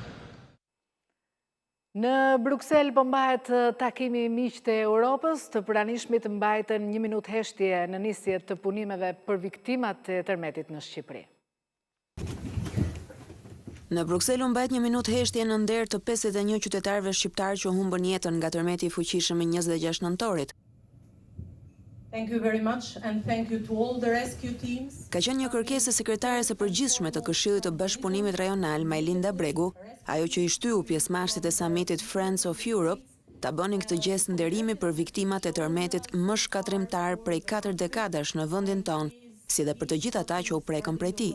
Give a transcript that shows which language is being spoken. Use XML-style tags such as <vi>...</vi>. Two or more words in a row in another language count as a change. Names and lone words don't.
<sq>Në Bruksel po mbahet takimi miqtë e Europës, të pranishmit mbajtën 1 minutë heshtje në nisje të punimeve për viktimat e tërmetit në Shqipëri. Në Bruksel u mbajt 1 minutë heshtje në nder të 51 qytetarëve shqiptar që humbën jetën nga tërmeti i fuqishëm i 26 nëntorit.</sq> <en>Thank you very much and thank you to all the rescue teams.</en> <sq>Ka qenë një kërkesë e sekretares së përgjithshme të Këshillit të Bashkëpunimit Rajonal, Majlinda Bregu, ajo që i shtyu pjesëmarrësit e samitit Friends of Europe, ta bënin këtë gest nderimi për viktimat e tërmetit më shkatrimtar prej 4 dekadash në vendin tonë, si dhe për të gjithë ata që u prekën prej tij.</sq>